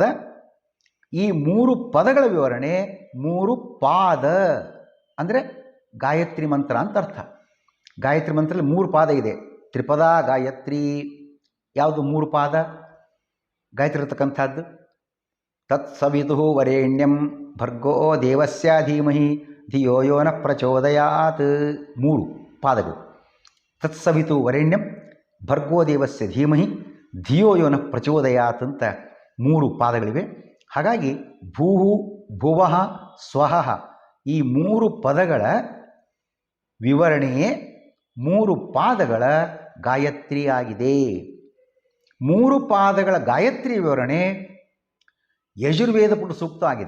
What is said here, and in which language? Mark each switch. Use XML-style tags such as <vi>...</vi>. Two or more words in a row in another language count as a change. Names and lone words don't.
<kn>ಈ 3 ಪದಗಳ ವಿವರಣೆ 3 ಪಾದ, ಅಂದರೆ ಗಾಯತ್ರಿ ಮಂತ್ರ ಅಂತ ಅರ್ಥ. ಗಾಯತ್ರಿ ಮಂತ್ರದಲ್ಲಿ 3 ಪಾದ ಇದೆ. ತ್ರಿಪದ ಗಾಯತ್ರಿ. ಯಾವುದು 3 ಪಾದ ಗಾಯತ್ರಿ ಇರತಕ್ಕಂಥದ್ದು?</kn> <sa>ತತ್ಸವಿತುಃ ವರೇಣ್ಯಂ ಭರ್ಗೋ ದೇವಸ್ಯ ಧೀಮಹಿ ಧಿಯೋ ಯೋ ನ ಪ್ರಚೋದಯಾತ್.</sa> <kn>3 ಪಾದಗಳು.</kn> <sa>ತತ್ಸವಿತು ವರೇಣ್ಯಂ ಭರ್ಗೋ ದೇವಸ್ಯ ಧೀಮಹಿ ಧಿಯೋ ಯೋ ನ ಪ್ರಚೋದಯಾತ್</sa> <kn>ಅಂತ 3 ಪಾದಗಳಿವೆ. ಹಾಗಾಗಿ</kn> <sa>ಭೂಹು, ಭುವಃ, ಸ್ವಹಃ</sa> <kn>ಈ 3 ಪದಗಳ ವಿವರಣೆಯೇ 3 ಪಾದಗಳ ಗಾಯತ್ರಿ ಆಗಿದೆ. 3 ಪಾದಗಳ ಗಾಯತ್ರಿ ವಿವರಣೆ ಯಜುರ್ವೇದ ಪುರುಷ ಸೂಕ್ತ ಆಗಿದೆ.</kn>